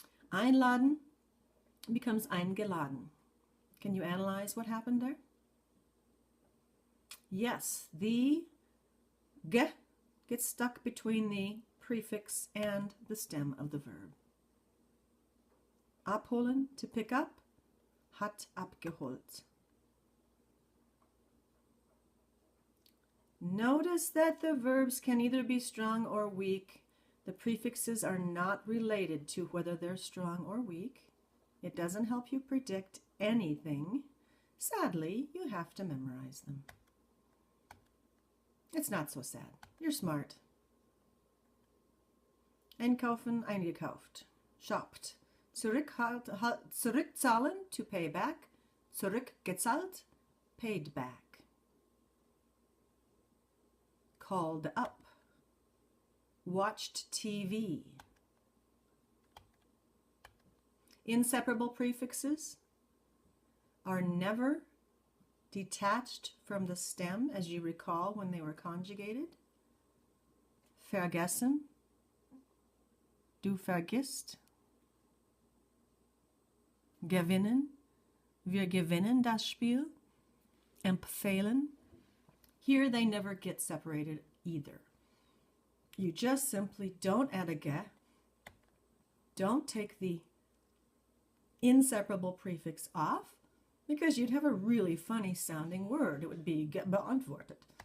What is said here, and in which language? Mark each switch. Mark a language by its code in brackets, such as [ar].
[en] Einladen becomes eingeladen. Can you analyze what happened there? Yes, the ge gets stuck between the prefix and the stem of the verb. [de] Abholen, [en] to pick up, [de] hat abgeholt. [en] Notice that the verbs can either be strong or weak. The prefixes are not related to whether they're strong or weak. It doesn't help you predict anything. Sadly, you have to memorize them. It's not so sad. You're smart. [de] Einkaufen, eingekauft. [en] Shopped. [de] Zurückzahlen, [en] to pay back. [de] Zurückgezahlt, [en] paid back. Called up. Watched TV. Inseparable prefixes are never detached from the stem, as you recall when they were conjugated. [de] Vergessen, du vergisst. Gewinnen, wir gewinnen das Spiel. Empfehlen. [en] Here they never get separated either. You just simply don't add a ge. Don't take the inseparable prefix off, because you'd have a really funny sounding word. It would be beantwortet.